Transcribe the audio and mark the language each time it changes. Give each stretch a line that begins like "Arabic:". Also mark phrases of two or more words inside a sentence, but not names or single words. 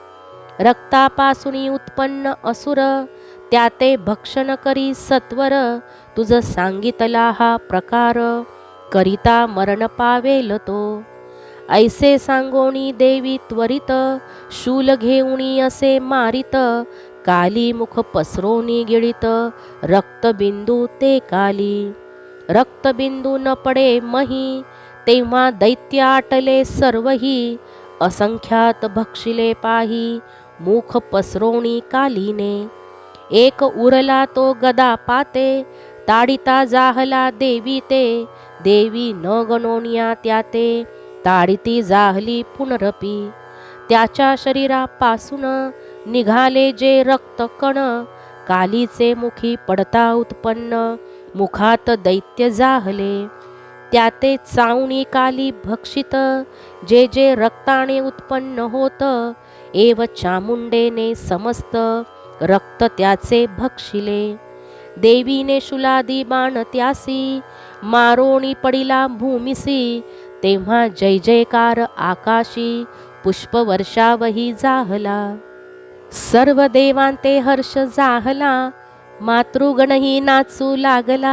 Marathi: रक्तापासून उत्पन्न असुर, त्याते भक्षण करी सत्वर. तुझ सांगितला हा प्रकार, करिता मरण पावेल तो. ऐसे सांगोनी देवी त्वरित, शूल घेऊनी असे मारित. काली मुख पसरोनी गिळित, रक्तबिंदू ते काली. रक्तबिंदू न पडे मही, तेव्हा दैत्य आटले सर्वही. असंख्यात भक्षिले पाही, मुख पसरोनी कालीने. एक उरला तो गदा पाते, ताडिता जाहला देवी ते. देवी न गणोनिया त्याते, ताडिती जाहली पुनरपी. त्याच्या शरीरापासून निघाले जे रक्तकण, कालीचे मुखी पडता उत्पन्न मुखात दैत्य जाहले. त्याते चावणी काली भक्षित, जे जे रक्ताने उत्पन्न होत. एव चामुंडेने समस्त रक्त त्याचे भक्षिले. देवीने शूलादी बाण त्यासी, मारोणी पडिला भूमिसी. तेव्हा जय जयकार आकाशी, पुष्पवर्षावही जाहला. सर्व देवांते हर्ष जाहला, मातृगणही नाचू लागला.